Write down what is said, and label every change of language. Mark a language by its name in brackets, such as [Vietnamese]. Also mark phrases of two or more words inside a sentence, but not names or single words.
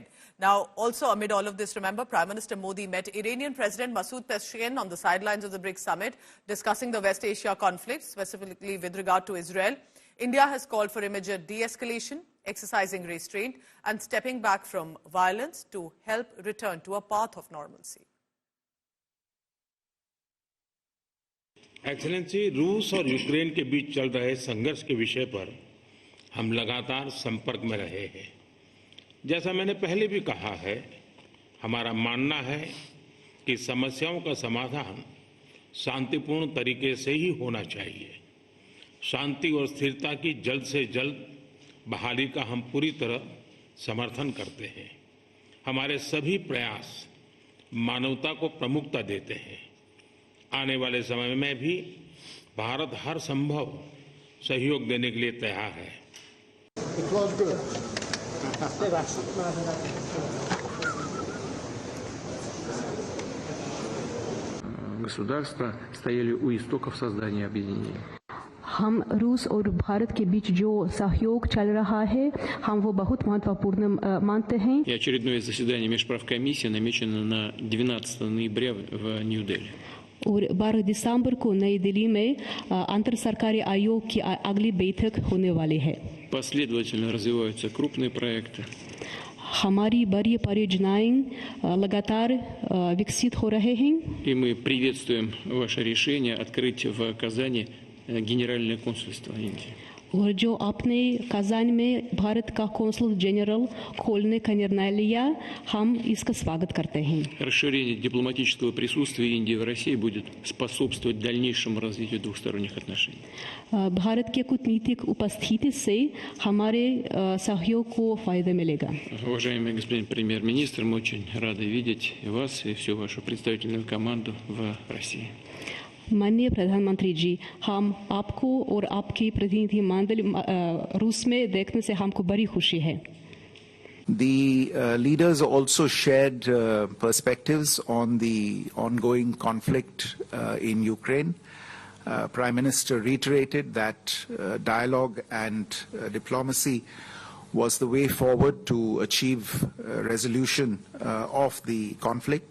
[English] Now, also amid all of this, remember, Prime Minister Modi met Iranian President Masoud Pezeshkian on the sidelines of the BRICS summit, discussing the West Asia conflict, specifically with regard to Israel. India has called for immediate de-escalation, exercising restraint, and stepping back from violence to help return to a path of normalcy. [Hindi] एक्सेलेंसी, रूस और यूक्रेन के बीच चल रहे संघर्ष के विषय पर हम लगातार संपर्क में रहे हैं। जैसा मैंने पहले भी कहा है, हमारा मानना है कि समस्याओं का समाधान शांतिपूर्ण तरीके से ही होना चाहिए। शांति और स्थिरता की जल्द से जल्द बहाली का हम पूरी तरह समर्थन करते हैं। हमारे सभी प्रयास मानवता को प्रमुखता देते हैं। आने वाले समय में भी भारत हर संभव सहयोग देने के लिए तैयार है। [Russian] Государства стояли у истоков создания объединения. [Hindi] हम रूस और भारत के बीच जो सहयोग चल रहा है हम वो बहुत महत्वपूर्ण मानते हैं। [Russian] И очередное заседание межправкомиссии намечено на 12 ноября в Нью-Дели. [Hindi] और 12 दिसंबर को नई दिल्ली में अंतर सरकारी आयोग की अगली बैठक होने वाली है। [Russian] Последовательно развиваются крупные проекты. [Hindi] हमारी बड़ी परियोजनाएं लगातार विकसित हो रहे हैं। [Russian] И мы приветствуем ваше решение открыть в Казани Генеральное консульство Индии. [Hindi] और जो आपने कजान में भारत का कौंसल जनरल खोलने का निर्णय लिया हम इसका स्वागत करते हैं। [Russian] Расширение дипломатического присутствия Индии в России будет способствовать дальнейшему развитию двухсторонних отношений. [Hindi] भारत के कूटनीतिक उपस्थिति से हमारे सहयोग को फायदा मिलेगा। [Russian] Уважаемый господин премьер-министр, мы очень рады видеть вас и всю вашу представительную команду в России. [Hindi] माननीय प्रधानमंत्री जी हम आपको और आपकी प्रतिनिधि मंडल रूस में देखने से हमको बड़ी खुशी है। [English] The leaders also shared perspectives on the ongoing conflict in Ukraine. Prime Minister reiterated that dialogue and diplomacy was the way forward to achieve resolution of the conflict.